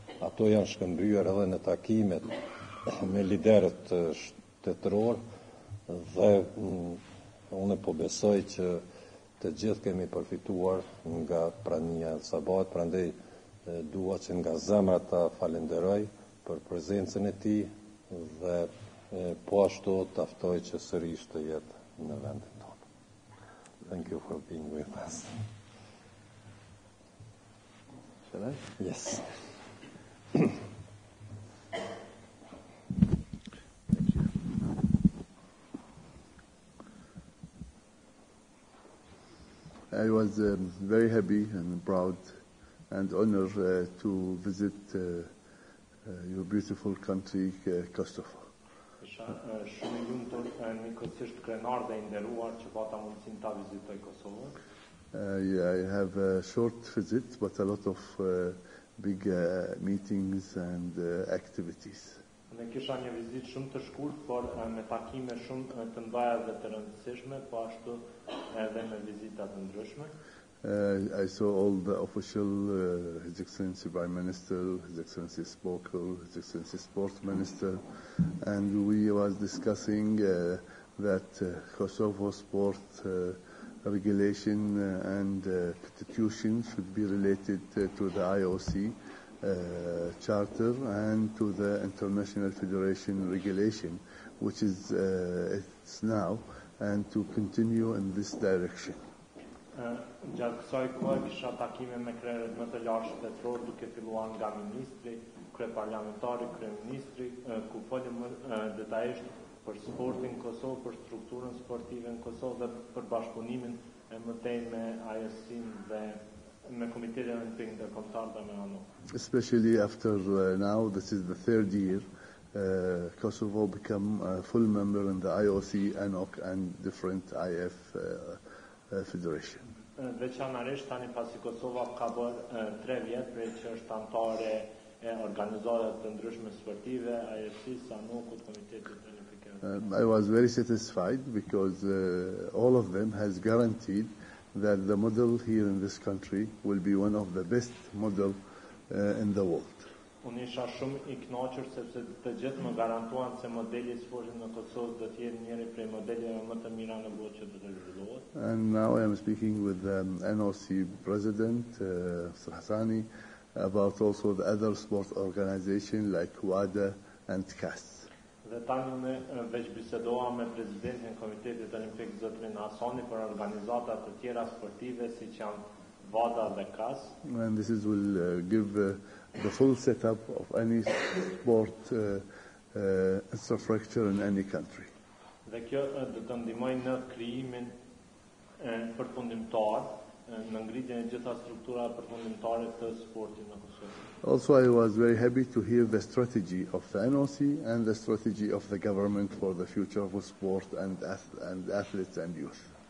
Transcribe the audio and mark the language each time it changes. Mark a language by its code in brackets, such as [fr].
[sq] Ato janë shkëmbyer edhe në takimet me liderët shtetëror dhe unë po besoj që të gjithë kemi përfituar nga prania e Sabahut, prandaj dua që nga zemra ta falenderoj për prezencën e tij dhe po ashtu ta ftoj që sërish të jetë në vendin tonë. [en] Thank you for being with us. Shall I? Yes. I was very happy and proud and honored to visit your beautiful country, Kosovo. [sq] Shumë i lumtur njëkohësisht krenar dhe i nderuar që pata mundësinë ta vizitoj Kosovën. [en] I have a short visit, but a lot of big meetings and activities. [sq] Ne kisha një vizitë shumë të shkurt, por me takime shumë të ndaja dhe të rëndësishme, po ashtu edhe me vizita të ndryshme. [en] I saw all the official, His Excellency Prime Minister, His Excellency Spokel, His Excellency Sports Minister, and we was discussing that Kosovo sport regulation and constitution should be related to the IOC charter and to the International Federation regulation, which is it's now, and to continue in this direction. [sq] Gjatë kësaj kohe kisha takime me krerët më të lartë shtetëror, duke filluar nga ministri, kryeparlamentari, kryeministri, ku folëm detajisht për sportin në Kosovë, për strukturën sportive në Kosovë dhe për bashkëpunimin e mëtej me IOC-n dhe me Komitetin Olimpik Ndërkombëtar dhe me ANO. [en] Especially after now, this is the third year, Kosovo become a full member in the IOC, ANOC, and different IF federation. [sq] Veçanërisht tani pasi Kosova ka bërë 3 vjet prej që është anëtare e organizatave të ndryshme sportive, IFC-s, ANO-kut, Komitetit Olimpik. [en] I was very satisfied because all of them has guaranteed that the model here in this country will be one of the best model in the world. [sq] Unë isha shumë I kënaqur sepse të gjithë më garantuan se modeli I sportit në Kosovë do të jetë njëri prej modeleve më të mira në botë që do të zhvillohet. [en] And now I am speaking with the NOC President, Mr. Hassani, about also the other sport organization like WADA and CAS. [sq] Dhe tani unë veç bisedova me presidentin e Komitetit Olimpik zotrin Hasani për organizata të tjera sportive siç janë WADA dhe CAS. [en] And this is will give the full setup of any sport infrastructure in any country. [sq] Dhe kjo do të ndihmojë në krijimin përfundimtar, në ngritjen e gjitha strukturave përfundimtare të sportit në Kosovë. [en] Also, I was very happy to hear the strategy of the NOC and the strategy of the government for the future of sport and athletes and youth.